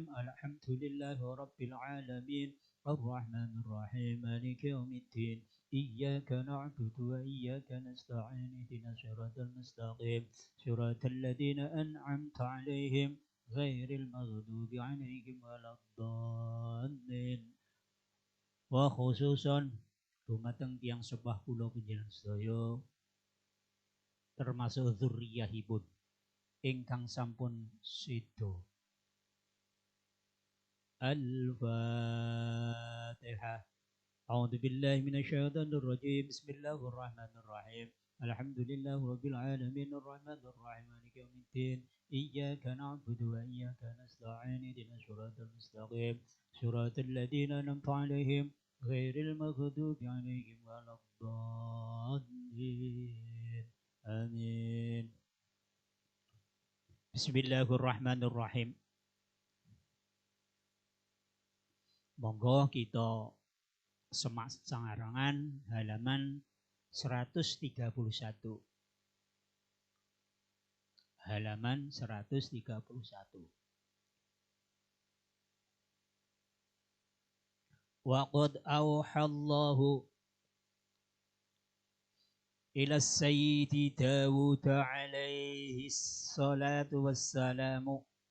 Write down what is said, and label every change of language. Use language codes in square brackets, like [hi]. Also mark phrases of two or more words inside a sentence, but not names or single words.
[ar] الحمد لله رب العالمين الرحمن الرحيم مالك يوم الدين. إياك نعبد وإياك نستعين اهدنا الصراط المستقيم صراط الذين أنعمت عليهم غير المغضوب عليهم ولا الضالين. [jv] Wa dumateng tiang sebah kula panjenengan sedaya termasuk dzurriyyahipun ingkang sampun sedo. [ar] Al-Fatihah. أعوذ بالله من الشيطان الرجيم. بسم الله الرحمن الرحيم. الحمد لله رب العالمين الرحمن الرحيم مالك يوم الدين. إياك نعبد وإياك نستعين اهدنا الصراط المستقيم صراط الذين أنعمت عليهم غير المغضوب عليهم ولا الضالين. Amin. Bismillahirrahmanirrahim. [jv] Monggo kita semak sangarangan halaman 131. Halaman 131. [ar] وقد أوحى الله إلى سيدي داود عليه الصلاة والسلام.